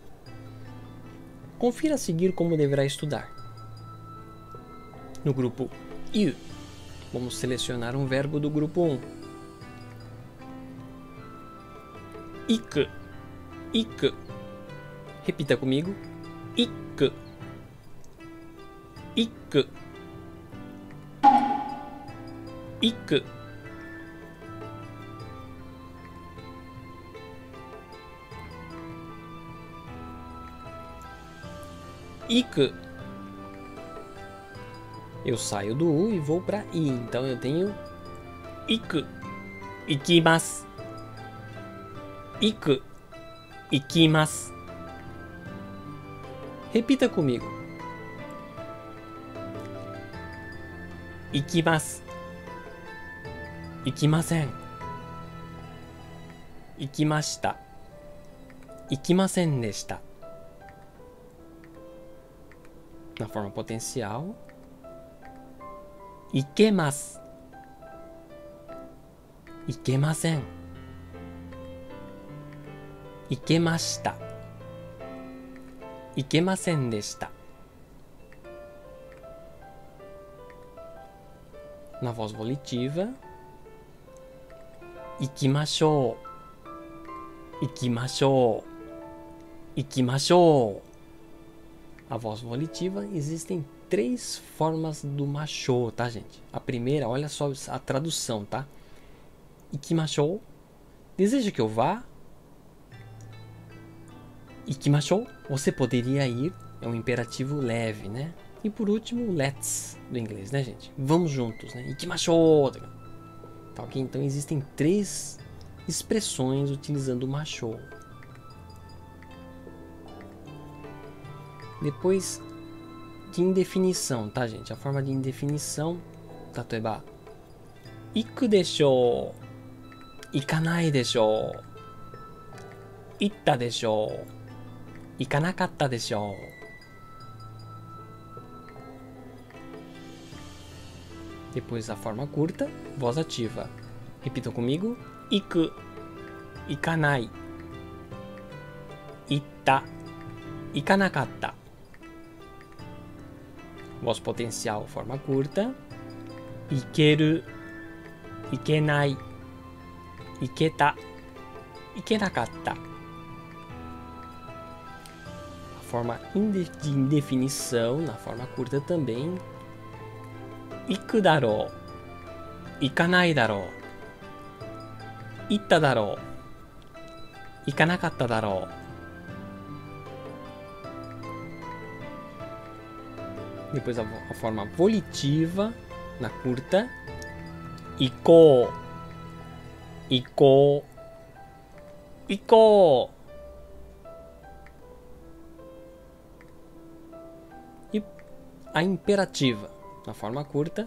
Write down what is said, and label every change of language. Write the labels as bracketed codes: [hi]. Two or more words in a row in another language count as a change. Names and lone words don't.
[pt] Confira a seguir como deverá estudar. No grupo I, vamos selecionar um verbo do grupo 1. [ja] 行く、行く. [pt] Repita comigo. Iku, [ja] 行く行く行く [pt] eu saio do U e vou para I, então eu tenho [ja] 行く行きます行く行きます [pt] repita comigo [ja] 行きます行きません行きました行きませんでした [pt] na forma potencial [ja] 行けます行けません行けました行けませんでした [pt] na voz volitiva [ja] 行きましょう行きましょう行きましょう [pt] a voz volitiva existem 3 formas do machô, tá, gente? A primeira, olha só a tradução, tá? Ikimashou, deseja que eu vá? Ikimashou, você poderia ir, é um imperativo leve, né? E por último, let's, do inglês, né, gente? Vamos juntos, né? Ikimashou! Tá, ok? Então existem 3 expressões utilizando o machô. Depois de indefinição, tá, gente? A forma de indefinição, [ja] たてば、行くでしょう、行かないでしょう、行ったでしょう、行かなかったでしょう. [pt] Depois a forma curta, voz ativa. Repitam comigo. [ja] 行く、行かない、行った、行かなかった. [pt] Voz potencial, forma curta. [ja] 行ける、行けない, 行けた、行けなかった. [pt] A forma de indefinição, na forma curta também. [ja] 行くだろう、行かないだろう、行っただろう、行かなかっただろう. [pt] Depois a forma volitiva na curta. [ja] 行こう、行こう、行こう. [pt] E a imperativa na forma curta.